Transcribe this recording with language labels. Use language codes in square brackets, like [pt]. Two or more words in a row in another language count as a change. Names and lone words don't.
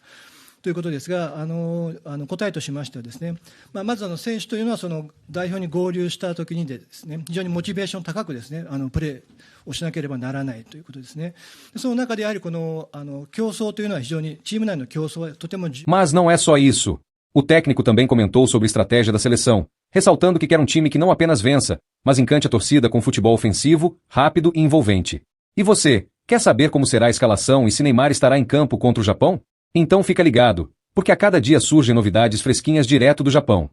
[ja] ということですが、答えとしましてはですね、まず選手というのはその代表に合流したときにですね、非常にモチベーション高くですね、プレーをしなければならないということですね。その中でやはりこの競争というのは非常にチーム内の競争はとても。 [pt] Mas não é só isso. O técnico também comentou sobre a estratégia da seleção, ressaltando que quer um time que não apenas vença, mas encante a torcida com futebol ofensivo, rápido e envolvente. E você, quer saber como será a escalação e se Neymar estará em campo contra o Japão? Então fica ligado, porque a cada dia surgem novidades fresquinhas direto do Japão.